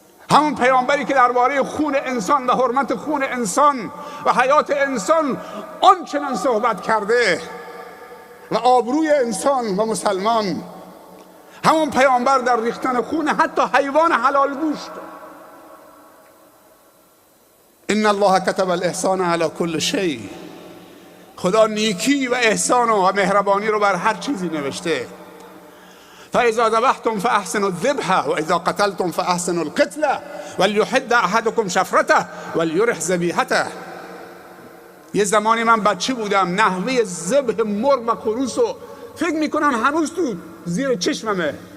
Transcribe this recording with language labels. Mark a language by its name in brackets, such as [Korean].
[Persian] همون پیامبری که درباره خون انسان و حرمت خون انسان و حیات انسان آنچنان صحبت کرده و آبروی انسان و مسلمان، همون پیامبر در ریختن خون حتی حیوان حلال گوشت. [Arabic] ان الله كتب الاحسان علی کل شیء. [Persian] خدا نیکی و احسان و مهربانی رو بر هر چیزی نوشته. [Arabic] فاذا ذبحتم فاحسنوا الذبح واذا قتلتم فاحسنوا القتل وليحد احدكم شفرته وليرح ذبیحته. [Persian] یه زمانی من بچه بودم، نحوه ذبح مرغ و خروس رو فکر میکنم هنوز تو زیر چشممه.